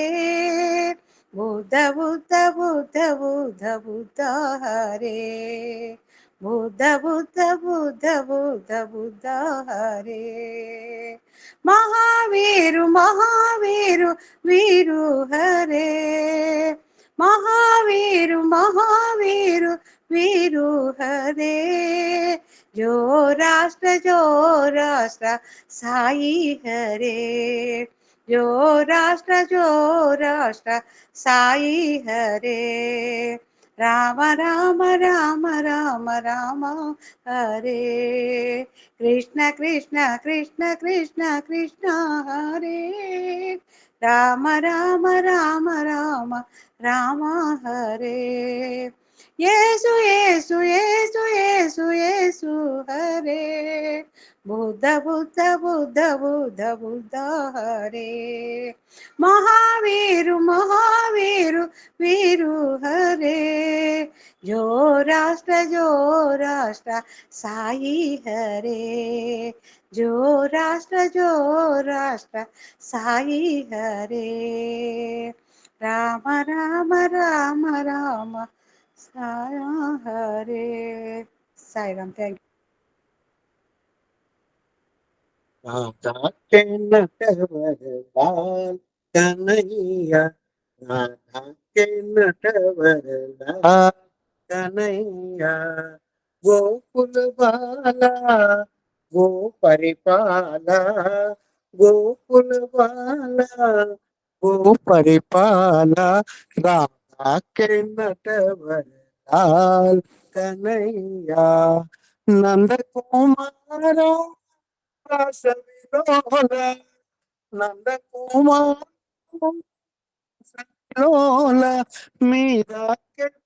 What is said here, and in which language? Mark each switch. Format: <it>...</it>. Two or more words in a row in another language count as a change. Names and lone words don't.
<te>బుద్ధ బుద్ధ బుద్ధ బుద్ధ బుద్ధ హరే, బుద్ధ బుద్ధ బుద్ధ బుద్ధ బుద్ధ హరే. మహావీరు మహావీరు వీరు హరే, మహావీరు మహావీరు వీరు హరే.</te> <hi>जो राष्ट्र साई हरे जो राष्ट्र साई हरे राम राम राम राम राम हरे कृष्ण कृष्ण कृष्ण कृष्ण कृष्ण हरे राम राम राम राम राम हरे येसु येसु येसु येसु येसु हरे बुद्ध बुद्ध बुद्ध बुद्ध बुद्ध हरे महावीर महावीर वीरु हरे जो राष्ट्र साई हरे जो राष्ट्र साई हरे राम राम राम राम साया हरे साई राम थैंक राधा के नटवरलाल कन्हैया राधा के नटवरलाल कन्हैया गोकुल बाला गो परिपाला गोकुल बाला गो परिपाला राधा के नटवरलाल कन्हैया नंद कुमारा रस विलोल नंद कुमार लोल मीरा के</hi>